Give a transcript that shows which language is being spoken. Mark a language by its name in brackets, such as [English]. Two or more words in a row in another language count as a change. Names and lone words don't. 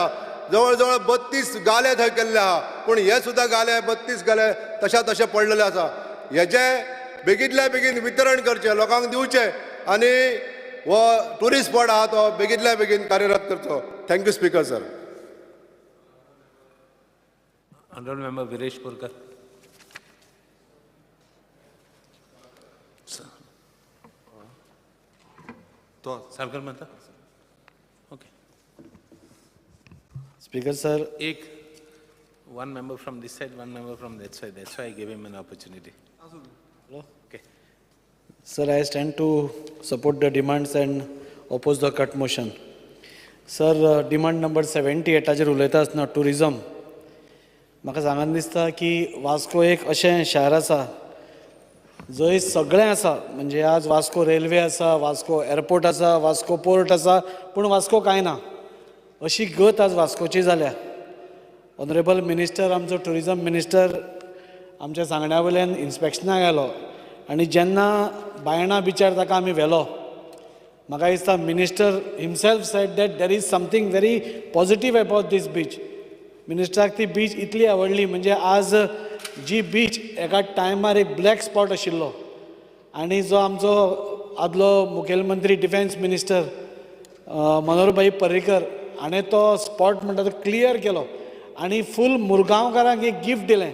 [Konkani] जवळ जवळ 32 गाले थंय केल्ले आहा, पूण हे सुद्दां गाले 32 गाले तशे पडलेले आसा. हेचे बेगीतल्या बेगीन वितरण करचें, लोकांक दिवचें आनी हो ट्युरिस्ट स्पॉट आहा तो बेगीतल्या बेगीन कार्यरत करचो. [English] Thank you Speaker sir. Honorable Member Viresh Purkar. [Konkani] तो सरकार म्हणता ओके. [English] Speaker sir, one member from this side, one member from that side. That's why I gave him an opportunity. Okay. sir, I stand to support the demands and oppose the cut motion. Sir, demand number 78 [Konkani] हाजेर उलयता आसतना [English] tourism. [Konkani] म्हाका सांगान दिसता की वास्को एक अशें शार आसा जंय सगळें आसा. म्हणजे आज वास्को रेल्वे आसा, वास्को एअरपोर्ट आसा, वास्को पोर्ट आसा, पूण वास्को कांय ना अशी गत आज वास्कोची जाल्या. [English] Honourable Minister, [Konkani] आमचो ट्युरिजम मिनिस्टर आमच्या सांगण्या वयल्यान इन्स्पेक्शनाक गेलो आनी जेन्ना बायणा बिचार ताका आमी व्हेलो, म्हाका दिसता [English] minister himself said that there is something very positive about this beach. [Konkani] मिनिस्टराक ती बीच इतली आवडली, म्हणजे आज जी बीच एका टायमार एक [English] black spot [Konkani] आशिल्लो आनी जो आमचो आदलो मुखेलमंत्री [English] Defence Minister [Konkani] मनोहरभाई पर्रीकर हाणें तो स्पॉट म्हणटा तो क्लियर केलो आनी फूल मुरगांवकारांक एक गिफ्ट दिलें.